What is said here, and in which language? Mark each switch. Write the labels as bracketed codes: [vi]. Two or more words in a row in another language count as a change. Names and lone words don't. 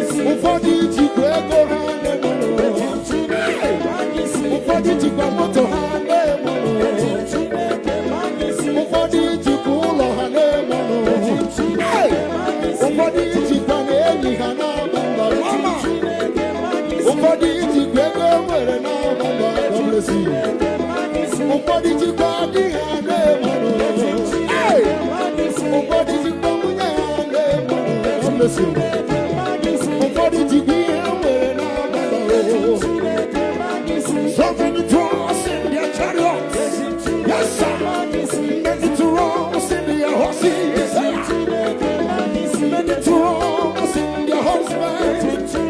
[ig] Ụfọdụ ijikwa ego ha Ụfọdụ jikwa moto ha na-eme ọnụ. Ụfọdụ jikwa ụlọ ha na-eme ọnụ. Ụfọdụ jikwa na enyi ha na-agba mbọ. Ụfọdụ jikwa ego e nwere na-agba mbọ. [en] God bless you. [ig] Ụfọdụ jikwa adịghị Hey! Ụfọdụ ji mkpọnwụ nye ya na-eme. Ụfọdụ ji ihe nwere n'abalị. [en] So many trust in their chariots. Yes, sir. Many trust in their horses. Many trust in their horsemen.